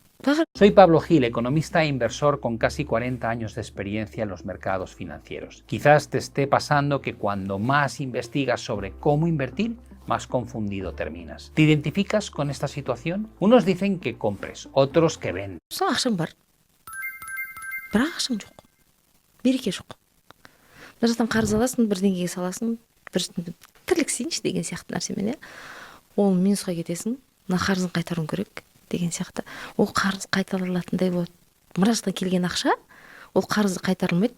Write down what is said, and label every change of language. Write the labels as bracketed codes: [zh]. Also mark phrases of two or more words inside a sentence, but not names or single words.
[es] Soy Pablo Gil, economista e inversor con casi 40 años de experiencia en los mercados financieros. Quizás te esté pasando que cuando más investigas sobre cómo invertir, más confundido terminas. ¿Te identificas con esta situación? Unos dicen que compres, otros que vendas. [kk] Ақшаң бар. Бірақ ақшаң жоқ. Береке жоқ. Мына жақтан қарыз аласың, бір деңгейге саласың, бір тірліксейінші деген сияқты нәрсемен, ол минусқа кетесің, мына қарызын қайтаруың керек деген сияқты. Ол қарыз қайтарылатындай болады. Мына жақтан келген ақша, ол қарызы қайтарылмайды.